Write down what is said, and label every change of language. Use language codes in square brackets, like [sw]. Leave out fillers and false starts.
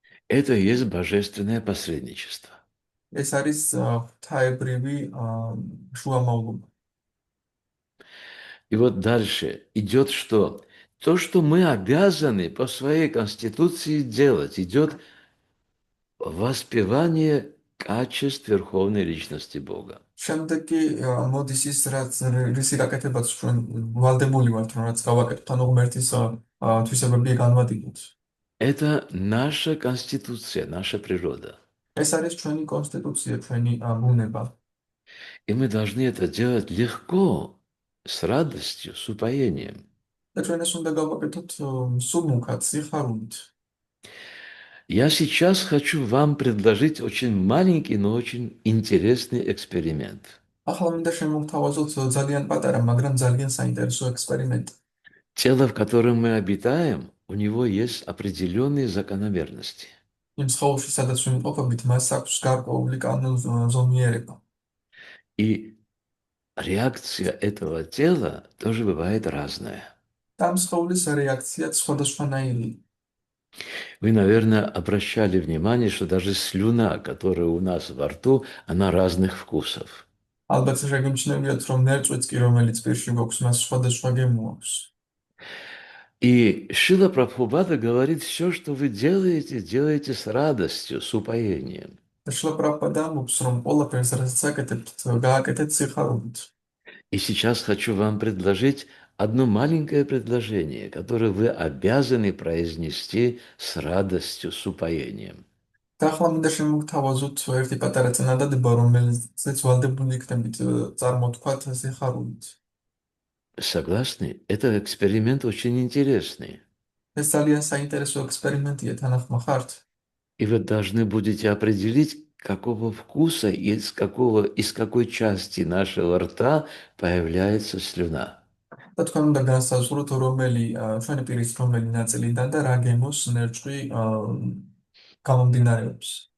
[ru] Это и есть божественное посредничество. [ka] ეს არის ღვთაებრივი შუამავლობა. [ru] И вот дальше идет что? То, что мы обязаны по своей конституции делать, идет воспевание качеств Верховной Личности Бога. [ka] შემდეგ კი მოდის ის რისი გაკეთებაც ჩვენ ვალდებული ვართ, რომ რაც გავაკეთოთ, ანუ ღმერთის თვისებები განვადიდოთ. [ru] Это наша конституция, наша природа. [ka] ეს არის ჩვენი კონსტიტუცია, ჩვენი ბუნება. [ru] И мы должны это делать легко, с радостью, с упоением. [ka] და ჩვენ ეს უნდა გავაკეთოთ სულმუქად, სიხარულით. [ru] Я сейчас хочу вам предложить очень маленький, но очень интересный эксперимент. [ka] ახლა მინდა შემოგთავაზოთ ძალიან პატარა, მაგრამ ძალიან საინტერესო ექსპერიმენტი. [ru] Тело, в котором мы обитаем, у него есть определенные закономерности. [ka] იმ სხეულში, სადაც ვიმყოფებით, მას აქვს გარკვეული კანონზომიერება. [ru] И реакция этого тела тоже бывает разная. [ka] და ამ სხეულის რეაქციაც სხვადასხვანაირია. [ru] Вы, наверное, обращали внимание, что даже слюна, которая у нас во рту, она разных вкусов. [ka] ალბათ შეგიმჩნევიათ, რომ ნერწვიც კი, რომელიც პირში გვაქვს, მას სხვადასხვა გემო აქვს. [ru] И Шрила Прабхупада говорит, все, что вы делаете, делаете с радостью, с упоением. [ka] და შილა პრაბჰუპადა ამბობს, რომ ყველაფერს, რასაც აკეთებთ, გააკეთეთ სიხარულით. [ru] И сейчас хочу вам предложить одно маленькое предложение, которое вы обязаны произнести с радостью, с упоением. [ka] და ახლა მინდა შემოგთავაზოთ ერთი პატარა წინადადება, რომელზეც ვალდებული იქნებით წარმოთქვათ სიხარულით. [ru] Согласны? Это эксперимент очень интересный. [ka] ეს ძალიან საინტერესო ექსპერიმენტია, თანახმა ხართ? [ru] И вы должны будете определить, какого вкуса и из какой части нашего рта появляется слюна. [ka] და თქვენ უნდა განსაზღვროთ, რომელი ჩვენი პირის რომელი ნაწილიდან და რა გემოს ნერწყვი გამომდინარეობს.